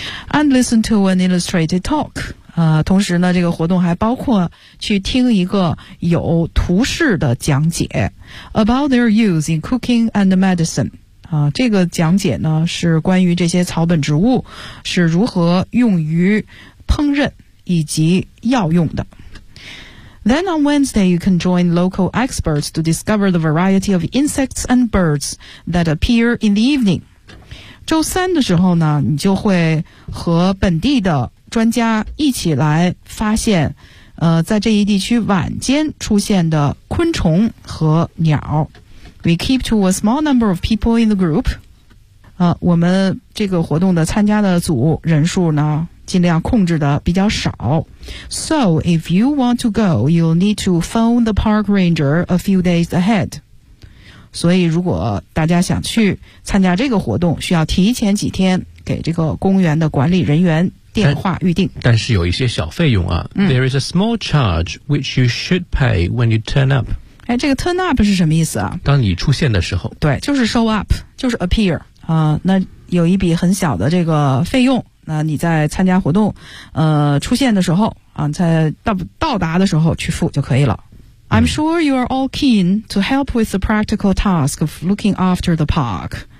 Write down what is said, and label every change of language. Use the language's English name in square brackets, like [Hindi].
[English] And listen to an illustrated talk. [Chinese] 同时呢，这个活动还包括去听一个有图示的讲解 [English] about their use in cooking and medicine. [Chinese] 这个讲解呢是关于这些草本植物是如何用于烹饪以及药用的。 [English] Then on Wednesday, you can join local experts to discover the variety of insects and birds that appear in the evening. [Chinese] 周三的时候呢，你就会和本地的专家一起来发现在这一地区晚间出现的昆虫和鸟。 [English] We keep to a small number of people in the group. [Chinese] 我们这个活动的参加的组人数呢尽量控制的比较少。 [English] So, if you want to go, you'll need to phone the park ranger a few days ahead. [Chinese] 所以如果大家想去参加这个活动，需要提前几天给这个公园的管理人员电话预定。但是有一些小费用啊、嗯、 [English] There is a small charge which you should pay when you turn up. [Chinese] 哎，这个 turn up 是什么意思啊？当你出现的时候。对，就是 show up， 就是 appear。那有一笔很小的这个费用，那你在参加活动出现的时候啊，在到达的时候去付就可以了。 [English] I'm sure you are all keen to help with the practical task of looking after the park.